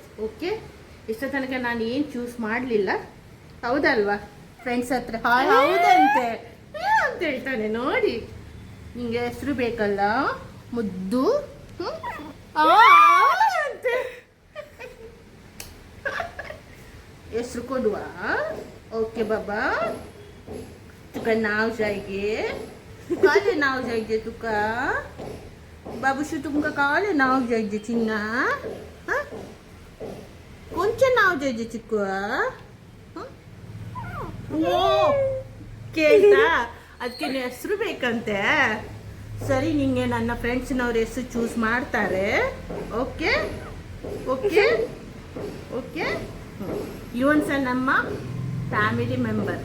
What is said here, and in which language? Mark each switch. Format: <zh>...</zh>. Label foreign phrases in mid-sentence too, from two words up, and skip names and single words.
<kn>ಓಕೆ, ಇಷ್ಟ ತನಕ ನಾನು ಏನು ಚೂಸ್ ಮಾಡಲಿಲ್ಲ, ಹೌದಲ್ವಾ ಫ್ರೆಂಡ್ಸ್ ಹತ್ರ? ಹೌದಂತೆ ಅಂತ ಹೇಳ್ತಾನೆ. ನೋಡಿ, ನಿಂಗೆ ಹೆಸರು ಬೇಕಲ್ಲ ಮುದ್ದು ಅಂತೆ. ಹೆಸರು ಕೊಡುವ.</kn> <kok>ओके बाबा, तुका नाव जायगे? काले नाव जायगे तुका? बाबूशू तुमका काले नाव जायगे चिन्ना? कोणचे नाव जायगे चिक्कू?</kok> <kn>ಓ ಕೇಳ್ತಾ, ಅದಕ್ಕೆ ಹೆಸರು ಬೇಕಂತೆ. ಸರಿ, ನಿಂಗೆ ನನ್ನ ಫ್ರೆಂಡ್ಸ್ನವ್ರ ಹೆಸರು ಚೂಸ್ ಮಾಡ್ತಾರೆ.</kn> <en>okay okay okay.</en> <kn>ಇವನ್ ಸಹ ನಮ್ಮ</kn> <en>family member.</en>